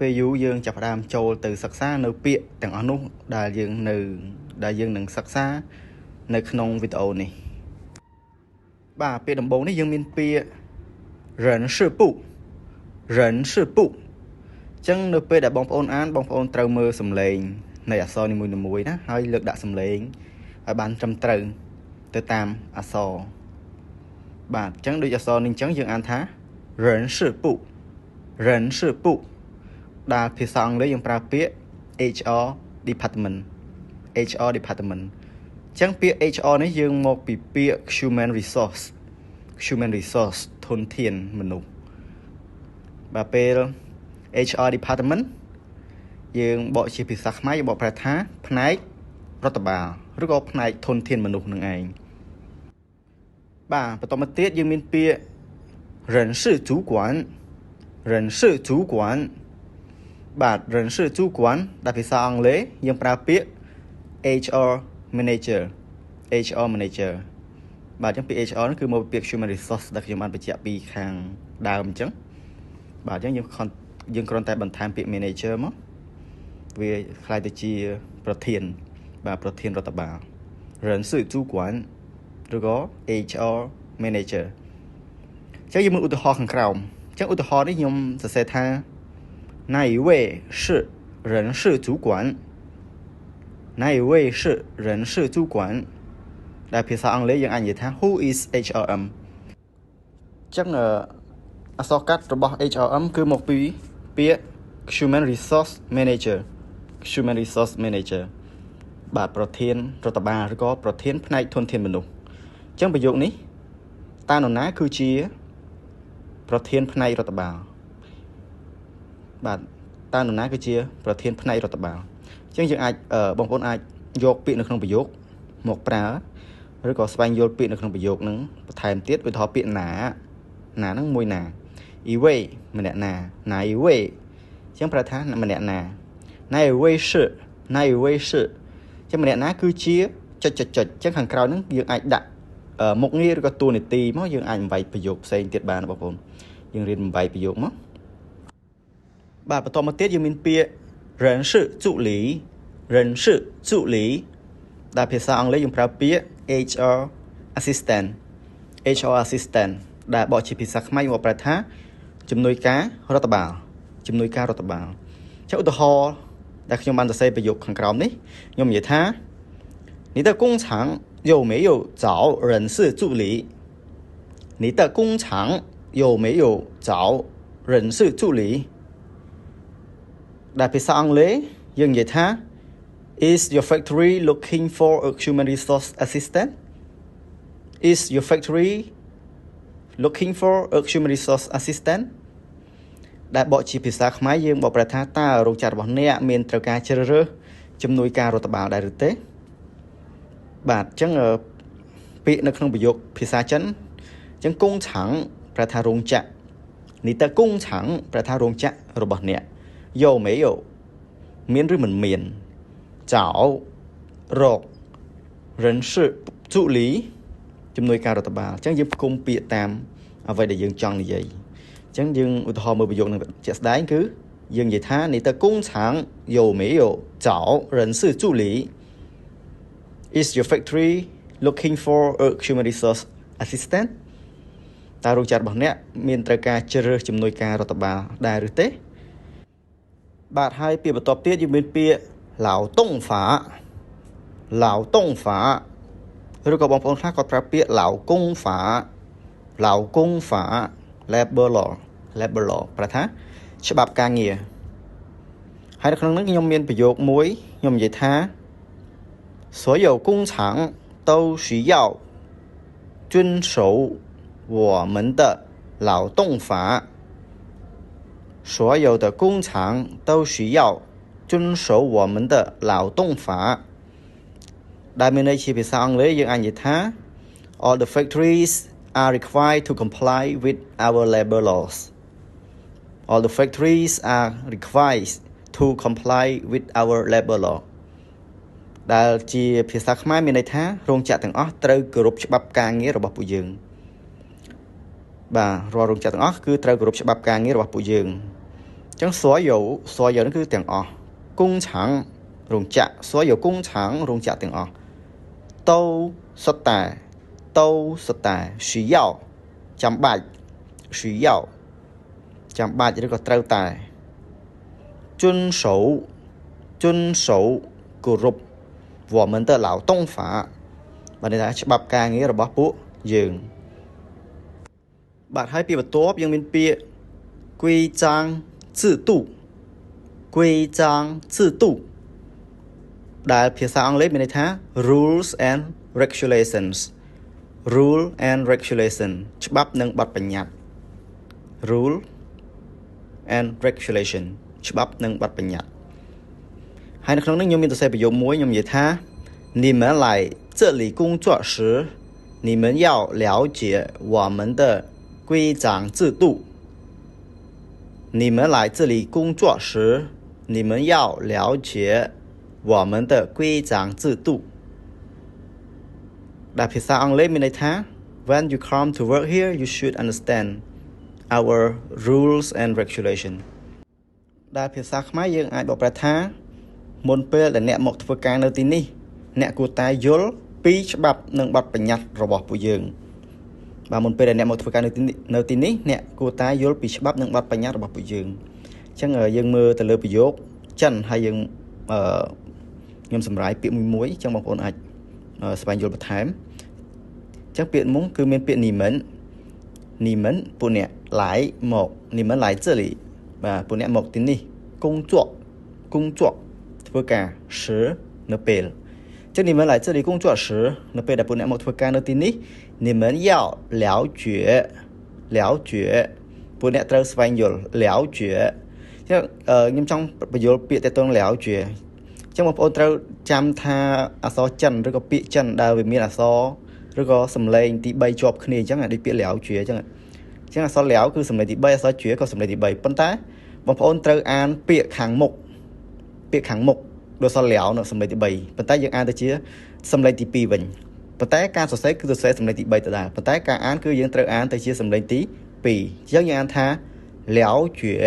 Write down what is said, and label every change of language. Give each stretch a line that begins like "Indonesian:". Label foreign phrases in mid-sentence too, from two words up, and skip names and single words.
Khmer: ពេលយូរយើងចាប់ផ្ដើមចូលទៅសិក្សានៅពាក្យទាំងអស់នោះដែលយើងនឹងសិក្សានៅក្នុងវីដេអូនេះបាទពាក្យដំបូងនេះយើងមានពាក្យ人事部អញ្ចឹងនៅពេលដែលបងប្អូនអានបងប្អូនត្រូវមើលសំឡេងនៃអក្សរនីមួយៗណាហើយលើកដាក់សំឡេងឲ្យបានត្រឹមត្រូវទៅតាមអក្សរបាទអញ្ចឹងដូចអក្សរនេះអញ្ចឹងយើងអានថា人事部 ដែលភាសាអង់គ្លេសយើងប្រើពាក្យ
English: HR department
Khmer: អញ្ចឹងពាក្យ HR នេះយើងមកពីពាក្យ
English: human resource
Khmer: ធនធានមនុស្សបាទពេល
English: HR department
Khmer: យើងបកជាភាសាខ្មែរយើងបកប្រែថាផ្នែករដ្ឋបាលឬក៏ផ្នែកធនធានមនុស្សនឹងឯងបាទបន្តមកទៀតយើងមានពាក្យ
Chinese: 人事主管
Khmer: បាទ
Chinese: 人事主管
Khmer: ដែលភាសាអង់គ្លេសយើងប្រើពាក្យ
English: HR manager
Khmer: បាទអញ្ចឹងពាក្យ HR គឺមកពីពាក្យ
English: human resource
Khmer: ដែលខ្ញុំបានបញ្ជាក់ពីខាងដើមអញ្ចឹងបាទអញ្ចឹងយើងគ្រាន់តែបន្ថែមពាក្យ manager មកវាคล้ายទៅជាប្រធានរដ្ឋបាល
Chinese: 人事主管
Khmer: ឬក៏
English: HR manager
Khmer: អញ្ចឹងយើងមើលឧទាហរណ៍ខាងក្រោមអញ្ចឹងឧទាហរណ៍នេះខ្ញុំសរសេរថា
Chinese: 哪一位是人事主管
Khmer: ដែលភាសាអង់គ្លេសយើងអាចនិយាយថា
English: who is HRM
Khmer: អញ្ចឹងអក្សរកាត់របស់ HRM គឺមកពីពាក្យ
English: human resource manager
Khmer: បាទប្រធានរដ្ឋបាលឬក៏ប្រធានផ្នែកធនធានមនុ ស្សអញ្ចឹងប្រយោគនេះតើនរណាគឺជាប្រធានផ្នែករដ្ឋបាលបាទតើនរណាគឺជាប្រធានផ្នែករដ្ឋបាលអញ្ចឹងយើងអាចបង ប្អូនអាចយកពាក្យនៅក្នុងប្រយោគមកប្រើឬក៏ស្វែងយល់ពាក្យនៅក្នុងប្រយោគហ្នឹងបន្ថែមទៀតឧទាហរណ៍ពាក្យណាហ្នឹងមួយណា一位ម្នាក់ណា哪一位អញ្ចឹងប្រើថាម្នាក់ណា
Chinese: 哪一位是
Khmer: អញ្ចឹងម្នាក់ណាគឺជាចុចអញ្ចឹងខាងក្រោយហ្នឹងយើងអាចដាក់មុខងារឬក៏តួនាទីមកយើងអាចបំបែកប្រយោគផ្សេងទៀតបានបងប្អូនយើងរៀនបំបែកប្រយោគមកបាទបន្តមកទៀតយើងមានពាក្យ
Chinese: 人事助理
Khmer: ដែលភាសាអង់គ្លេសយើងប្រើពាក្យ
English: HR assistant
Khmer: ដែលបកជាភាសាខ្មែរយើងប្រើថាជំនួយការរដ្ឋបាលចុះឧទាហរណ៍ដែលខ្ញុំបានសរសេរប្រយោគខាងក្រោមនេះខ្ញុំនិយាយថា
Chinese: 你的工厂有没有找人事助理
English: ដែលភាសាអង់គ្លេសយើងនិយាយថា Is your factory looking for a human resource assistant?
Khmer: ដែលបកជាភាសាខ្មែរយើងបកប្រែថាតើរោងចក្ររបស់អ្នកមានត្រូវការជ្រើសរើសជំនួយការរដ្ឋបាលដែរឬទេបាទអញ្ចឹងពាក្យនៅក្នុងប្រយោគភាសាចិនអញ្ចឹងកុង ឆាំងប្រែថារោងចក្រនីតើកុងឆាំងប្រែថារោងចក្ររបស់អ្នកយោមេយោមានឬមិនមានចៅរក
Chinese: 人事助理
Khmer: ជំនួយការរដ្ឋបាលអញ្ចឹងយើងផ្គុំពាក្យតាមអ្វីដែលយើងចង់និយាយអញ្ចឹងយើងឧទាហរណ៍មើលប្រយោគនឹងជា ក់ស្ដែងគឺយើងនិយាយថា
Chinese: 你的工厂有没有找人事助理
English: Is your factory looking for a human resource assistant
Khmer: តើរោងចក្ររបស់អ្នកមានត្រូវការជ្រើសរើសជំនួយការរដ្ឋបាលដែរឬទេបាទហើយពាក្យបន្ទាប់ទៀតយើងមានពាក្យ劳动法ឬក៏បងប្អូនខ្លះគាត់ប្រើពាក្យ劳工法
English: labor law
Khmer: ប្រែថាច្បាប់ការងារហើយនៅក្នុងនោះខ្ញុំមានប្រយោគមួយខ្ញុំនិយាយថា
Chinese: 所有工厂都需要遵守我们的劳动法所有的工厂都需要遵守我们的劳动法
Khmer: ដែលមានន័យជាភាសាអង់គ្លេសយើងអាចនិយាយថា
English: all the factories are required to comply with our labor laws all the factories are required to comply with our labor law
Khmer: ដែលជាភាសាខ្មែរមានន័យថារោងចក្រទាំងអស់ ត្រូវគោរពច្បាប់ការងាររបស់ពួកយើងបាទរាល់រោងចក្រទាំងអស់គឺត្រូវគោរពច្បាប់ការងាររបស់ពួកយើងអញ្ចឹង所有នេះគឺទាំងអស់工厂រោងចក្រ
Chinese: 所有工厂
Khmer: រោងចក្រទាំងអស់都សុទ្ធតែ需要ចាំបាច់需要ចាំបាច់ឬក៏ត្រូវតែ遵守 គោរព
Chinese: 我们的劳动法
Khmer: បាទនេះថាច្បាប់ការងាររបស់ពួកយើងបាទហើយពាក្យបន្ទាប់យើងមានពាក្យ
Chinese: 规章制度
Khmer: ដែលភាសាអង់គ្លេសមានន័យថា
English: rules and regulations rule and regulation
Khmer: ច្បាប់និងបទបញ្ញត្តិ
English: rule and
Chinese: regulation
Khmer: ច្បាប់និងបទបញ្ញត្តិហើយនៅក្នុងនេះខ្ញុំមានសរសេរប្រយោគមួយខ្ញុំនិយាយថា
Chinese: 你们来这里工作时你们要了解我们的规章制度你们来这里工作时你们要了解我们的规章制度
Khmer: ដែលភាសាអង់គ្លេសមានន័យថា
English: when you come to work here you should understand our rules and regulation
Khmer: ដែលភាសាខ្មែរយើងអាចបកប្រែថាមុនពេលដែលអ្នកមកធ្វើការ នៅទីនេះអ្នកគួរតែយល់ពីច្បាប់និងបទបញ្ញត្តិរបស់ពួកយើងបាទមុនពេលដែលអ្នកមកធ្វើការនៅទីនេះ អ្នកគួរតែយល់ពីច្បាប់និងបទបញ្ញត្តិរបស់ពួកយើងអញ្ចឹងយើងមើលទៅលើប្រយោគចិនហើយយើងខ្ញុំសម្រាយពាក្យមួយអញ្ចឹងបងប្អូនអាចស្វែងយល់បន្ថែមអញ្ចឹងពាក្យមុនគឺមានពាក្យ你们ពួកអ្នក来មក
Chinese: 你们来这里
Khmer: បាទពួកអ្នកមកទីនេះ工作ធ្វើការ时នៅពេលចឹង
Chinese: 你们来这里工作时
Khmer: នៅពេលដែលពួកអ្នកមកធ្វើការនៅទីនេះ
Chinese: 你们要了解
Khmer: ពួកអ្នកត្រូវស្វែងយល់了解ចឹងខ្ញុំចង់បញ្យល់ពាក្យទៅនឹង了解ចឹងបងប្អូនត្រូវចាំថាអក្សរចិនឬក៏ ពាក្យចិនដែលវាមានអក្សរឬក៏សំឡេងទី3ជាប់គ្នាអញ្ចឹងដូចពាក្យ了解អញ្ចឹងអក្សរ了គឺសំឡេងទី3អក្សរជឿក៏សំឡេងទី3ប៉ុន្តែបងប្អូនត្រូវអានពាក្យខាងមុខដូចសលាវនៅសំឡេងទី3ប៉ុន្តែយើងអានទៅជាសំឡេងទី2វិញប៉ុន្តែការសរសេរគឺសរសេរសំឡេងទី3ដដែលប៉ុន្តែការអានគឺយើងត្រូវអានទៅជាសំឡេងទី2អញ្ចឹងយើងអានថា了解